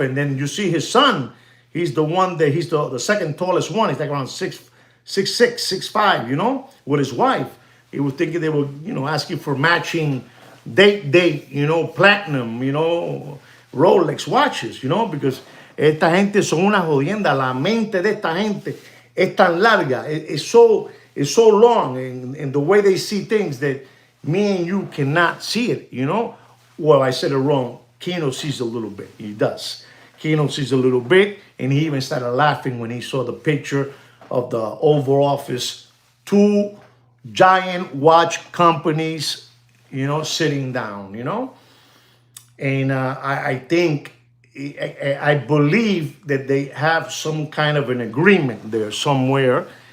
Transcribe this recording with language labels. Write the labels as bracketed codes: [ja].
[en] And then you see his son, he's the one that he's the second tallest one. He's like around 6'6", 6'5", with his wife. He was thinking they were, asking for matching date, platinum, Rolex watches, because [es] esta gente son una jodienda. La mente de esta gente es tan larga. [en] It's so long in the way they see things that me and you cannot see it, Well, I said it wrong. Keno sees a little bit. He does. Keno sees a little bit, and he even started laughing when he saw the picture of the Oval Office, two giant watch companies, sitting down, And I think, I believe that they have some kind of an agreement there somewhere.